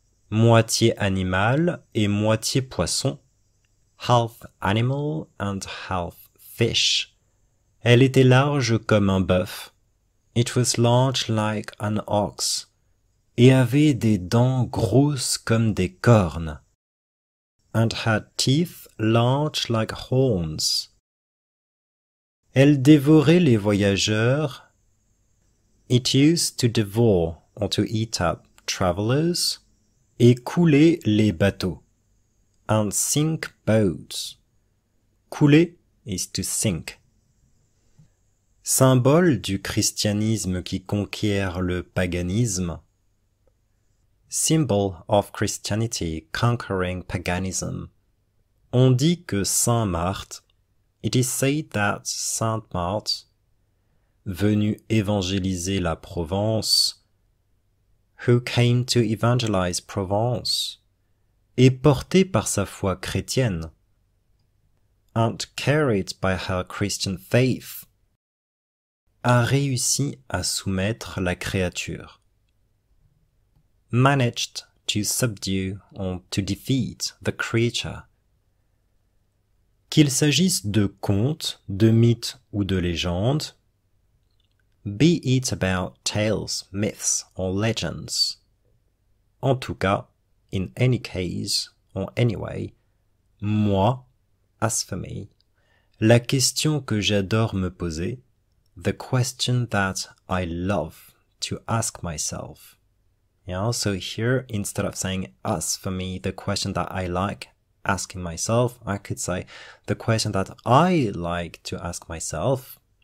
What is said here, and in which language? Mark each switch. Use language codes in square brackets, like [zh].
[fr] Moitié animal et moitié poisson. [en] Half animal and half fish. [fr] Elle était large comme un bœuf. [en] It was large like an ox. [fr] Et avait des dents grosses comme des cornes. [en] And had teeth large like horns. [fr] Elle dévorait les voyageurs. [en] It used to devour or to eat up travelers. [fr] Et couler les bateaux. [en] And sink boats. [fr] Couler [en] is to sink. [fr] Symbole du christianisme qui conquiert le paganisme. [en] Symbol of Christianity conquering paganism. [fr] On dit que Saint Marthe, [en] it is said that Saint Marthe, [fr] venu évangéliser la Provence, [en] who came to evangelize Provence, [fr] est porté par sa foi chrétienne, [en] and carried by her Christian faith, [fr] a réussi à soumettre la créature. [en] Managed to subdue or to defeat the creature. [fr] Qu'il s'agisse de contes, de mythes ou de légendes, [en] be it about tales, myths or legends. [fr] En tout cas, [en] in any case or anyway, [fr] moi, [en] as for me, [fr] la question que j'adore me poser, [en] the question that I love to ask myself. Yeah, so here, instead of saying as for me, the question that I like asking myself, I could say the question that I like to ask myself.